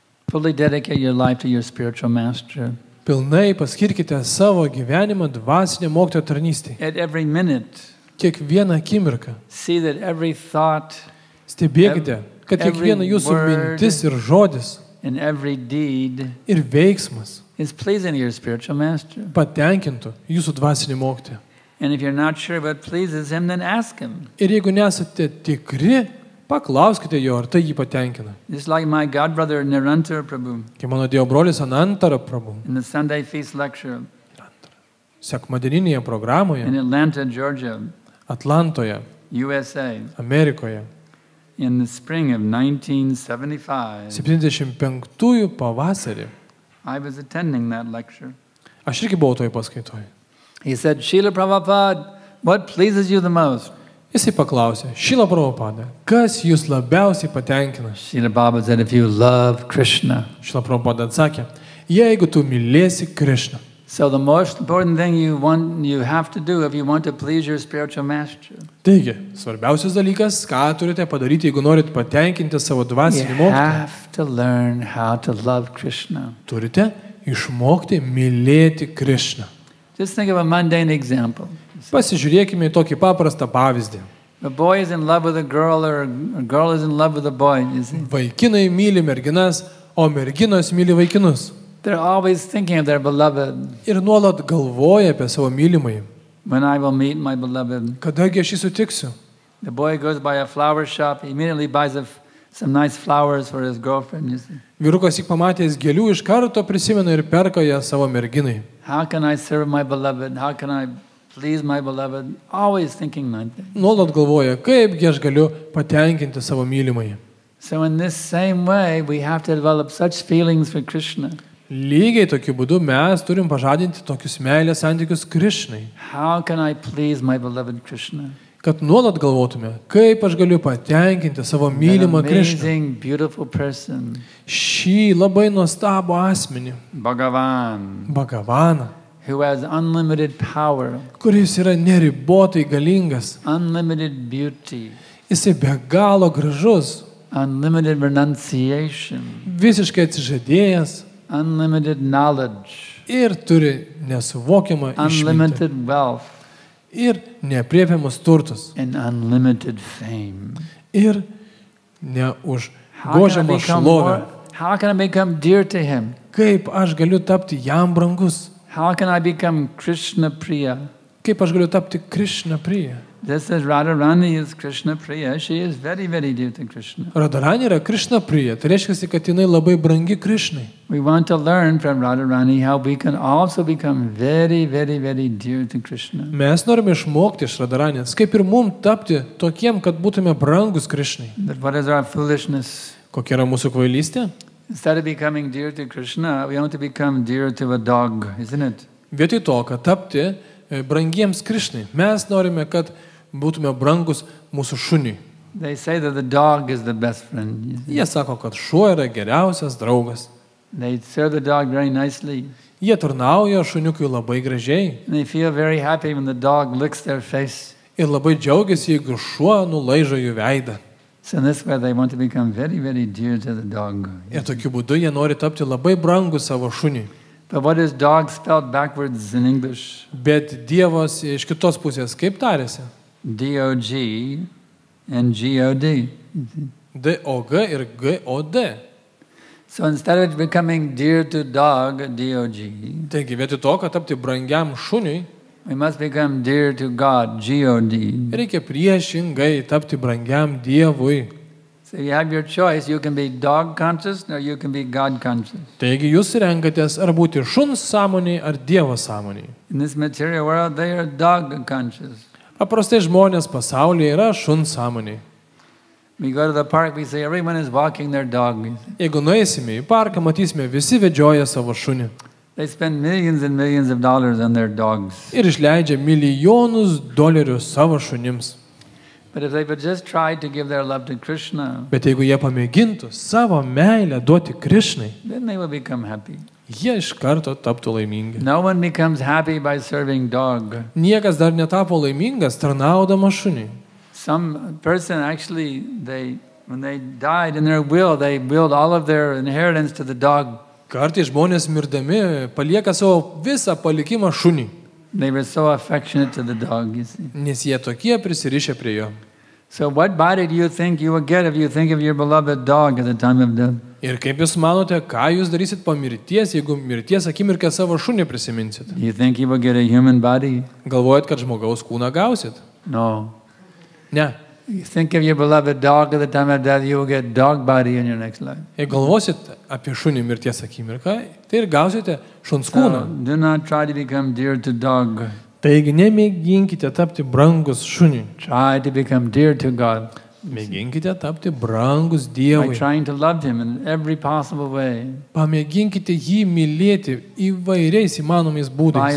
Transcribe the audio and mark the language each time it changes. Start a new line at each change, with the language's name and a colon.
English: Fully dedicate your life to your spiritual master.
Lithuanian: Pilnai paskirkite savo gyvenimą dvasinio mokytojo tarnystei.
English: At every minute,
Lithuanian: Kiekvieną akimirką.
English: see that every thought
Lithuanian: Stebėkite, kad kiekviena jūsų mintis ir žodis
English: and every deed
Lithuanian: ir veiksmas
English: is pleasing to your spiritual master.
Lithuanian: patenkintų jūsų dvasinį mokytoją.
English: And if you're not sure what pleases him, then ask him.
Lithuanian: Ir jeigu nesate tikri, paklauskite jo, ar tai jį patenkina.
English: Just like my godbrother Nirantar Prabhu
Lithuanian: Kai mano Dievo brolis Anantara Prabhu
English: in the Sunday Feast lecture
Lithuanian: sekmadieninėje programoje
English: in Atlanta, Georgia,
Lithuanian: Atlantoje,
English: USA,
Lithuanian: Amerikoje,
English: in the spring of 1975.
Lithuanian: 75-ųjų pavasarį.
English: I was attending that lecture.
Lithuanian: Aš irgi buvau toj paskaitoj.
English: He said, Srila Prabhupada, what pleases you the most?
Lithuanian: Jisai paklausė, Šila Prabhupada, kas jūs labiausiai patenkina?
English: Srila Prabhupada said, if you love Krishna.
Lithuanian: Šila Prabhupada atsakė, jeigu tu mylėsi Krišną.
English: So the most important thing you have to do if you want to please your spiritual master.
Lithuanian: Taigi, svarbiausias dalykas, ką turite padaryti, jeigu norit patenkinti savo
English: You
Lithuanian: dvasinį mokytoją.
English: have to learn how to love Krishna.
Lithuanian: Turite išmokti mylėti Krišną.
English: Just think of a mundane example.
Lithuanian: Pasižiūrėkime į tokį paprastą pavyzdį.
English: A boy is in love with a girl or a girl is in love with a boy, you see.
Lithuanian: Vaikinai myli merginas, o merginos myli vaikinus.
English: They're always thinking of their beloved.
Lithuanian: Ir nuolat galvoja apie savo mylimąjį.
English: When I will meet my beloved.
Lithuanian: Kadagi aš jį sutiksiu?
English: The boy goes by a flower shop, he immediately buys some nice flowers for his girlfriend, you see.
Lithuanian: Vyrukas tik pamatęs gėlių iš karto prisimena ir perka ją savo merginai.
English: How can I serve my beloved? How can I please my beloved, always thinking like that.
Lithuanian: Nuolat galvoja, kaipgi aš galiu patenkinti savo mylimąjį.
English: So in this same way, we have to develop such feelings for Krishna.
Lithuanian: Lygiai tokiu būdu mes turim pažadinti tokius meilės santykius Krišnai.
English: How can I please my beloved Krishna?
Lithuanian: Kad nuolat galvotume, kaip aš galiu patenkinti savo mylimą Krišną.
English: Amazing, beautiful person.
Lithuanian: Šį labai nuostabų asmenį,
English: Bhagavan, who has unlimited power,
Lithuanian: kuris yra neribotai galingas.
English: unlimited beauty,
Lithuanian: Jisai be galo gražus,
English: unlimited renunciation,
Lithuanian: visiškai atsižadėjęs
English: unlimited knowledge,
Lithuanian: ir turi nesuvokiamą išmintį
English: unlimited wealth,
Lithuanian: ir neapriepiamus turtus
English: and unlimited fame.
Lithuanian: ir neužgožiamą šlovę.
English: How can I become dear to him?
Lithuanian: Kaip aš galiu tapti jam brangus?
English: How can I become Krishna Priya?
Lithuanian: Kaip aš galiu tapti Krišna Priya?
English: This is Radharani is Krishna Priya. She is very, very dear to Krishna.
Lithuanian: Radharani yra Krišna Priya, tai reiškia, kad jinai labai brangi Krišnai.
English: We want to learn from Radharani how we can also become very, very, very dear to Krishna.
Lithuanian: Mes norime išmokti iš Radharanės, kaip ir mums tapti tokiem, kad būtume brangus Krišnai.
English: But what is our foolishness?
Lithuanian: Kokia yra mūsų kvailystė?
English: Instead of becoming dear to Krishna, we want to become dear to a dog, isn't it?
Lithuanian: Vietoj to, kad tapti brangiems Krišnai, mes norime, kad būtume brangus mūsų šuniui.
English: They say that the dog is the best friend.
Lithuanian: Jie sako, kad šuo yra geriausias draugas.
English: They serve the dog very nicely.
Lithuanian: Jie tarnauja šuniukui labai gražiai
English: And they feel very happy when the dog licks their face.
Lithuanian: ir labai džiaugiasi, jeigu šuo nulaižo jų veidą.
English: So in this way they want to become very, very dear to the dog.
Lithuanian: Ir tokiu būdu jie nori tapti labai brangus savo šuniui.
English: But what is dog spelled backwards in English?
Lithuanian: Bet Dievas iš kitos pusės kaip tarėsi?
English: D-O-G and G-O-D.
Lithuanian: D-O-G ir G-O-D.
English: So instead of becoming dear to dog, D-O-G,
Lithuanian: Taigi vietoj to, kad tapti brangiam šuniui,
English: we must become dear to God, G-O-D.
Lithuanian: reikia priešingai tapti brangiam Dievui.
English: So you have your choice. You can be dog conscious or you can be God conscious.
Lithuanian: Taigi jūs renkatės ar būti šuns sąmoniai, ar Dievo sąmoniai.
English: In this material world, they are dog conscious.
Lithuanian: Paprastai žmonės pasaulyje yra šuns sąmoniai.
English: We go to the park, we say everyone is walking their dog.
Lithuanian: Jeigu nueisime į parką, matysime visi vedžioja savo šunį.
English: They spend millions and millions of dollars on their dogs.
Lithuanian: Ir išleidžia milijonus dolerių savo šunims.
English: But if they would just try to give their love to Krishna,
Lithuanian: Bet jeigu jie pamėgintų savo meilę duoti Krišnai,
English: then they will become happy.
Lithuanian: jie iš karto taptų laimingi.
English: No one becomes happy by serving dog.
Lithuanian: Niekas dar netapo laimingas tarnaudama šuniui.
English: Some person actually, when they died in their will, they willed all of their inheritance to the dog.
Lithuanian: Kartais žmonės mirdami palieka savo visą palikimą šuniui,
English: They were so affectionate to the dog, you see.
Lithuanian: nes jie tokie prisirišę prie jo.
English: So what body do you think you will get if you think of your beloved dog at the time of death?
Lithuanian: Ir kaip jūs manote, ką jūs darysit po mirties, jeigu mirties akimirką savo šunį prisiminsit?
English: Do you think you will get a human body?
Lithuanian: Galvojat, kad žmogaus kūną gausit?
English: No.
Lithuanian: Ne.
English: You think of your beloved dog at the time of death, you will get dog body in your next life.
Lithuanian: Jei galvosit apie šunį mirties akimirką, tai ir gausite šuns kūną.
English: So do not try to become dear to dog.
Lithuanian: Taigi nemėginkite tapti brangus šuniui.
English: Try to become dear to God.
Lithuanian: Mėginkite tapti brangus
English: By
Lithuanian: Dievui.
English: trying to love Him in every possible way.
Lithuanian: Pamėginkite jį mylėti įvairiais įmanomais būdais.